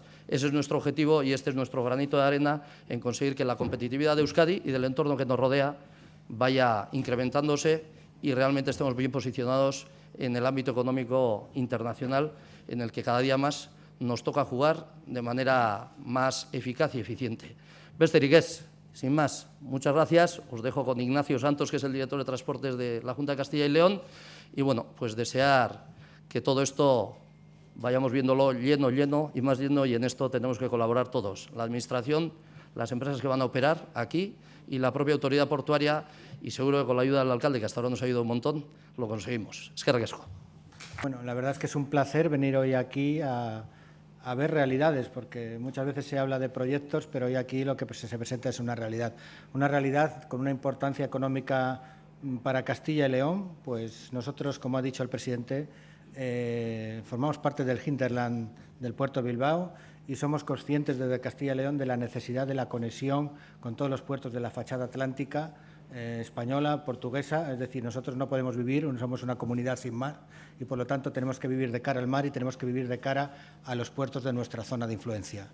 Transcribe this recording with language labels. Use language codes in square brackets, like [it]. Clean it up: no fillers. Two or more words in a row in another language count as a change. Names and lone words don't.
[es] Ese es nuestro objetivo y este es nuestro granito de arena en conseguir que la competitividad de Euskadi y del entorno que nos rodea vaya incrementándose y realmente estemos bien posicionados en el ámbito económico internacional, en el que cada día más nos toca jugar de manera más eficaz y eficiente. [eu] Besterik ez. [es] Sin más, muchas gracias. Os dejo con Ignacio Santos, que es el director de Transportes de la Junta de Castilla y León. Y bueno, pues desear que todo esto vayamos viéndolo lleno y más lleno, y en esto tenemos que colaborar todos. La Administración, las empresas que van a operar aquí y la propia autoridad portuaria, y seguro que con la ayuda del alcalde, que hasta ahora nos ha ayudado un montón, lo conseguimos. [eu] Eskerrik asko. [es] Bueno, la verdad es que es un placer venir hoy aquí a ver realidades, porque muchas veces se habla de proyectos, pero hoy aquí lo que se presenta es una realidad con una importancia económica para Castilla y León, pues nosotros, como ha dicho el presidente, formamos parte del hinterland del puerto de Bilbao y somos conscientes desde Castilla y León de la necesidad de la conexión con todos los puertos de la fachada atlántica española, portuguesa, es decir, nosotros no podemos vivir, no somos una comunidad sin mar y por lo tanto tenemos que vivir de cara al mar y tenemos que vivir de cara a los puertos de nuestra zona de influencia.